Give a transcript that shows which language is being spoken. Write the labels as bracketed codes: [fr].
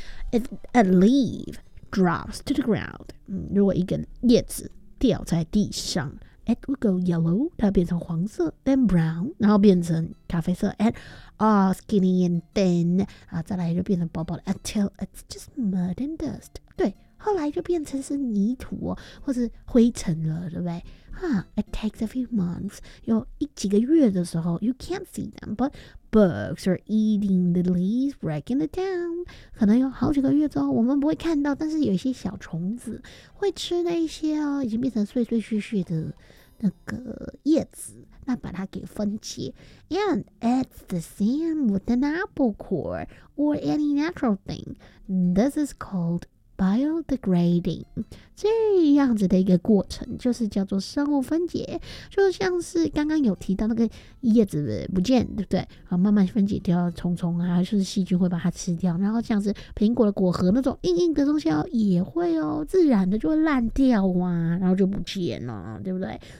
[en] If a leaf drops to the ground, [zh] 如果一个叶子掉在地上， [en] it will go yellow, [zh] 它变成黄色， [en] then brown, [zh] 然后变成咖啡色， [en] andskinny and thin, [zh] 再来就变成薄薄的 [en] until it's just mud and dust. [zh] 对，后来就变成是泥土或是灰尘了，对不对？ [en] It takes a few months. [zh] 有几个月的时候 [en] you can't see them, but bugs are eating the leaves, breaking it down. [zh] 可能有好几个月之后我们不会看到，但是有一些小虫子会吃那些哦，已经变成碎碎屑屑的那个叶子，那把它给分解。 [en] And it's the same with an apple core or any natural thing. This is called biodegrading. [zh] 这样子的一个过程就是叫做生物分解，就像是刚刚有提到那个叶子不见，对不对？慢慢分解掉，虫虫啊，就是细菌会把它吃掉，然后像是苹果的果核那种硬硬的东西也会哦，自然的就会烂掉啊，然后就不见了，对不对？